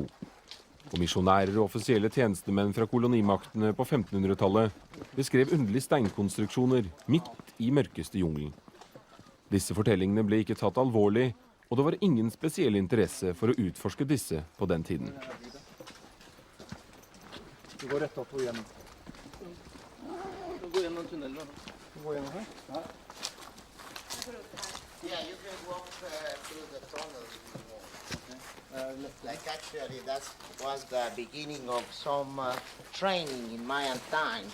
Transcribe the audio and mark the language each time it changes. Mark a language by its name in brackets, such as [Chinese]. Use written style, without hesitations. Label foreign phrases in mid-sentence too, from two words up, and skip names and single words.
[Norwegian] Og misjonærer og offisielle tjenestemenn fra kolonimaktene på 1500-tallet beskrev underlige steinkonstruksjoner midt i mørkeste jungelen. Disse fortellingene ble ikke tatt alvorlig, og det var ingen spesiell interesse for å utforske disse på den tiden. Du går rett opp og gjennom. Du går gjennom tunnelen. Du går gjennom her? Ja. [English] Yeah, you can walk through the tunnel if you want. Like actually that was the beginning of some training in Mayan times.